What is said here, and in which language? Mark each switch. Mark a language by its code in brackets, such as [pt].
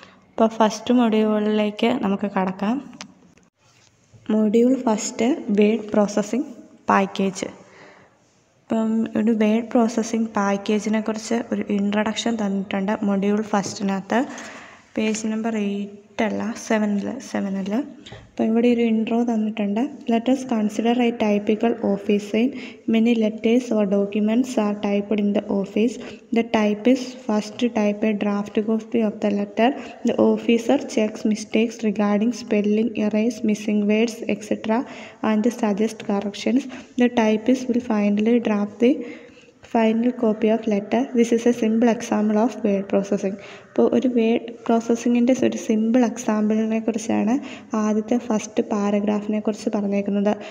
[ml] ഇപ്പോൾ ഫസ്റ്റ് മൊഡ്യൂളിലേക്ക് നമുക്ക് കടക്കാം. Module first word processing package. ഇപ്പം ഒരു വേഡ് പ്രോസസ്സിംഗ് പാക്കേജിനെ കുറിച്ച് ഒരു ഇൻട്രഡക്ഷൻ തന്നിട്ടുണ്ട് മൊഡ്യൂൾ ഫസ്റ്റിനകത്ത്. Page number 7. അപ്പോൾ ഇവിടെ ഒരു ഇൻട്രോ തന്നിട്ടുണ്ട്. [en] Let us consider a typical office scene. Many letters or documents are typed in the office. The typist first type a draft copy of the letter. The officer checks mistakes regarding spelling, errors, missing words, etc. and suggests corrections. The typist will finally draft the final copy of letter. This is a simple example of word processing. [ml] ഇപ്പോൾ ഒരു word പ്രോസസ്സിങ്ങിൻ്റെ ഒരു simple എക്സാമ്പിളിനെ കുറിച്ചാണ് ആദ്യത്തെ first പാരഗ്രാഫിനെ കുറിച്ച് പറഞ്ഞേക്കുന്നത്.